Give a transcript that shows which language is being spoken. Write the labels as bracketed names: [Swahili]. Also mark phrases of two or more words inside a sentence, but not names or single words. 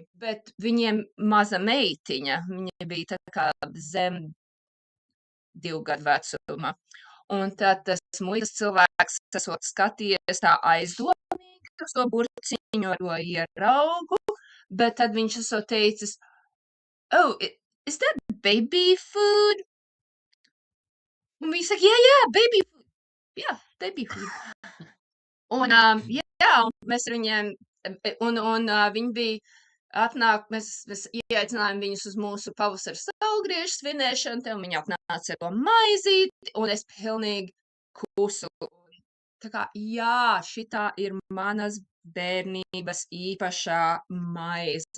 [Latvian] Bet viņiem maza meitiņa, viņa bija tā kā zem 2 gadu vecuma. Un tad tas muitas cilvēks esot skatījies tā aizdomīgi uz to burciņu ar to ieraugu, bet tad viņš esot teicis, [English] oh, is that baby food? [Latvian] Un viņi saka, jā, [English] baby food. [Latvian] Jā, [English] baby food. [Latvian] Un, un mēs ar viņiem, un viņi bija atnāk, mēs ieaicinājām viņus uz mūsu pavasara saulgriežu svinēšanu, te, un viņi atnāca ar to maizīti, un es pilnīgi kusu. Tā kā, jā, šitā ir manas bērnības īpašā maize.